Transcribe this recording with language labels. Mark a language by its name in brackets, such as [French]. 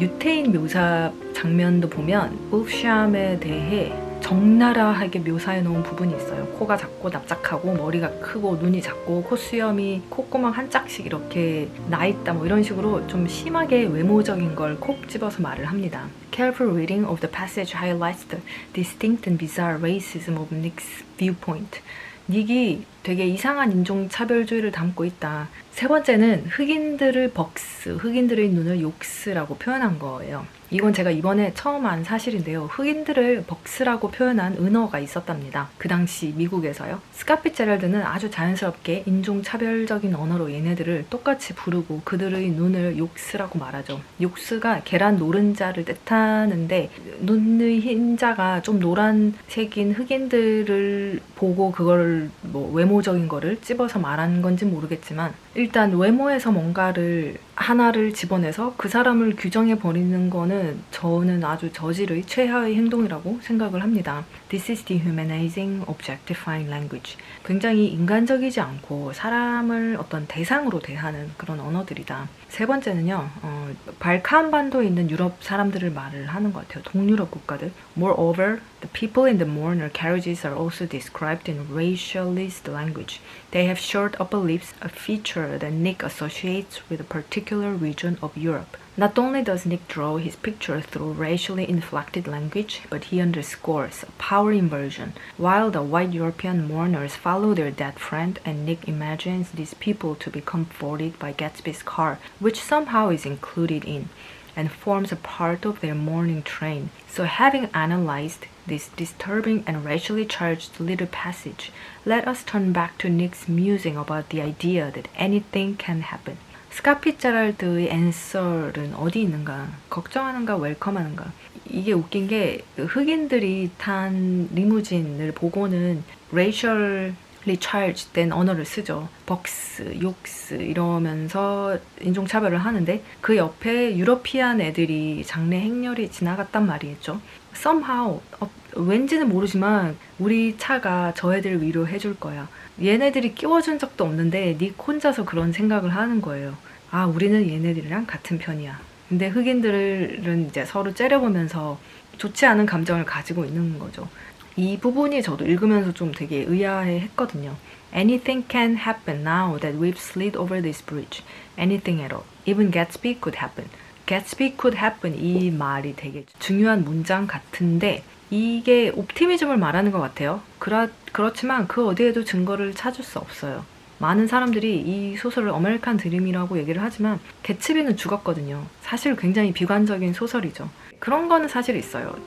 [Korean] 유태인 묘사 장면도 보면 울프샴에 대해 적나라하게 묘사해 놓은 부분이 있어요. 코가 작고 납작하고 머리가 크고 눈이 작고 콧수염이 콧구멍 한 짝씩 이렇게 나있다 뭐 이런 식으로 좀 심하게 외모적인 걸 콕 집어서 말을 합니다. [English] Careful reading of the passage highlights the distinct and bizarre racism of Nick's viewpoint. [Korean] 닉이 되게 이상한 인종차별주의를 담고 있다. 세 번째는 흑인들을 벅스, 흑인들의 눈을 욕스라고 표현한 거예요. 이건 제가 이번에 처음 안 사실인데요. 흑인들을 벅스라고 표현한 은어가 있었답니다. 그 당시 미국에서요. 스캇 제럴드는 아주 자연스럽게 인종차별적인 언어로 얘네들을 똑같이 부르고 그들의 눈을 욕스라고 말하죠. 욕스가 계란 노른자를 뜻하는데 눈의 흰자가 좀 노란색인 흑인들을 보고 그걸 뭐 외모적인 거를 찝어서 말한 건지 모르겠지만 일단 외모에서 뭔가를 하나를 집어내서 그 사람을 규정해 버리는 거는 저는 아주 저질의 최하의 행동이라고 생각을 합니다. [English] This is dehumanizing, objectifying language. [Korean] 굉장히 인간적이지 않고 사람을 어떤 대상으로 대하는 그런 언어들이다. 세 번째는요. 발칸반도에 있는 유럽 사람들을 말을 하는 것 같아요. 동유럽 국가들. [English] Moreover, the people in the mourner carriages are also described in racialist language. They have short upper lips, a feature that Nick associates with a particular region of Europe. Not only does Nick draw his picture through racially inflected language, but he underscores a power inversion. While the white European mourners follow their dead friend, and Nick imagines these people to be comforted by Gatsby's car, which somehow is included in. and forms a part of their morning train. So having analyzed this disturbing and racially charged little passage, let us turn back to Nick's musing about the idea that anything can happen. [Korean] 스캇 피츠제랄드의 answer는 어디 있는가? 걱정하는가, 웰컴하는가? 이게 웃긴 게 흑인들이 탄 리무진을 보고는 [English] racially charged [Korean] 된 언어를 쓰죠. 벅스, 욕스 이러면서 인종차별을 하는데 그 옆에 유러피안 애들이 장래 행렬이 지나갔단 말이겠죠. somehow 왠지는 모르지만 우리 차가 저 애들 위로해줄 거야. 얘네들이 끼워준 적도 없는데 닉 혼자서 그런 생각을 하는 거예요. 아, 우리는 얘네들이랑 같은 편이야. 근데 흑인들은 이제 서로 째려보면서 좋지 않은 감정을 가지고 있는 거죠. 이 부분이 저도 읽으면서 좀 되게 의아해 했거든요. [English] Anything can happen now that we've slid over this bridge. Anything at all. Even Gatsby could happen. Gatsby could happen [Korean] 이 말이 되게 중요한 문장 같은데 이게 옵티미즘을 말하는 것 같아요. 그렇지만 그 어디에도 증거를 찾을 수 없어요. 많은 사람들이 이 소설을 아메리칸 드림이라고 얘기를 하지만 개츠비는 죽었거든요. 사실 굉장히 비관적인 소설이죠. 그런 거는 사실 있어요.